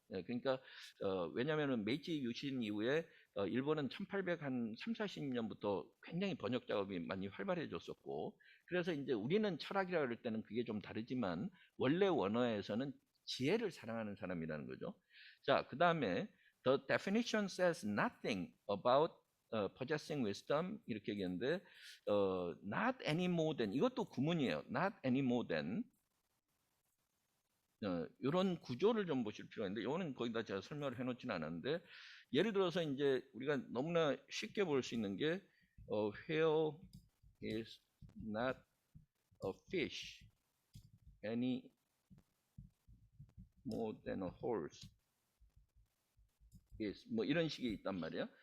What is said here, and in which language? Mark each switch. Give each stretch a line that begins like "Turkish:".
Korean: 그러니까 왜냐하면 메이지 유신 이후에 일본은 1800한 3, 40년부터 굉장히 번역 작업이 많이 활발해졌었고 그래서 이제 우리는 철학이라 그럴 때는 그게 좀 다르지만 원래 원어에서는 지혜를 사랑하는 사람이라는 거죠. 자, 그 다음에
English: the definition says nothing about possessing wisdom
Korean: 이렇게 얘기했는데
English: not any more than
Korean: 이것도 구문이에요.
English: not any more than
Korean: 이런 구조를 좀 보실 필요가 있는데 이거는 거기다 제가 설명을 해놓지는 않았는데 예를 들어서 이제 우리가 너무나 쉽게 볼 수 있는 게
English: whale is not a fish any more than a horse is
Korean: 뭐 이런 식이 있단 말이에요.